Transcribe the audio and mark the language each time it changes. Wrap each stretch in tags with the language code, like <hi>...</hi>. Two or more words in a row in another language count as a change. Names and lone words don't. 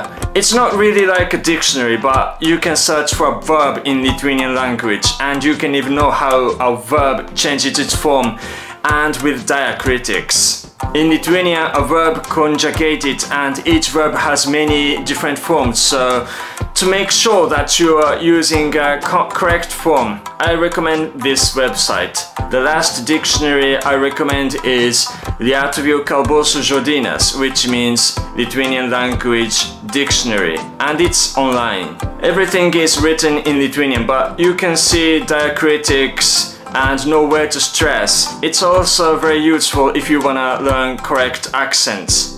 <en>It's not really like a dictionary, but you can search for a verb in Lithuanian language, and you can even know how a verb changes its form and with diacritics. In Lithuania, a verb conjugated, and each verb has many different forms, so to make sure that you are using a correct form, I recommend this website. The last dictionary I recommend is Lietuvių kalbos žodynas, which means Lithuanian language dictionary, and it's online. Everything is written in Lithuanian, but you can see diacritics and know where to stress. It's also very useful if you wanna learn correct accents.</en>